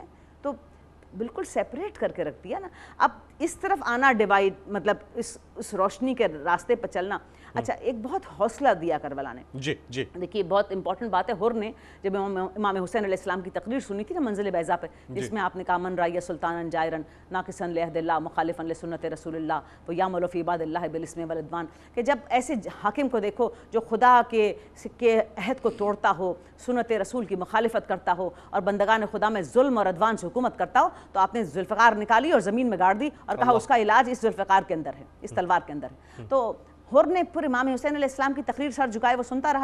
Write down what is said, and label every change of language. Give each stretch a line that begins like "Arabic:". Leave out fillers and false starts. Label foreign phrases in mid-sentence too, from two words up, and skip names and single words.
Urdu: تو بالکل سیپریٹ کر کے رکھ دیا نا. اب اس طرف آنا ڈیوائیڈ مطلب اس روشنی کے راستے پر چلنا. اچھا ایک بہت حوصلہ دیا کربلا نے. جی جی دیکھیے بہت امپورٹنٹ بات ہے. حر نے جب امام حسین
Arabic: علیہ السلام
Urdu: کی تقریر سنی تھی نا منزل بیضا پہ، جس میں آپ نے کہا
Arabic: من رأی سلطانا جائرا ناقصا لعہد اللہ مخالفا لسنت رسول اللہ ویعمل فی عباد اللہ بالاسم والعدوان،
Urdu: کہ جب ایسے حاکم کو دیکھو جو خدا کے عہد کو توڑتا ہو، سنت رسول کی مخالفت کرتا ہو اور بندگان خدا میں ظلم اور عدوان سے حکومت کرتا ہو، تو آپ نے ذوالفقار نکالی اور زمین میں گاڑ دی اور کہا اس کا علاج اس ذوالفقار کے اندر ہے، اس تلوار کے اندر ہے. تو حر نے پھر امام حسین
Arabic: علیہ السلام
Urdu: کی تقریر سر جھکائے وہ سنتا رہا.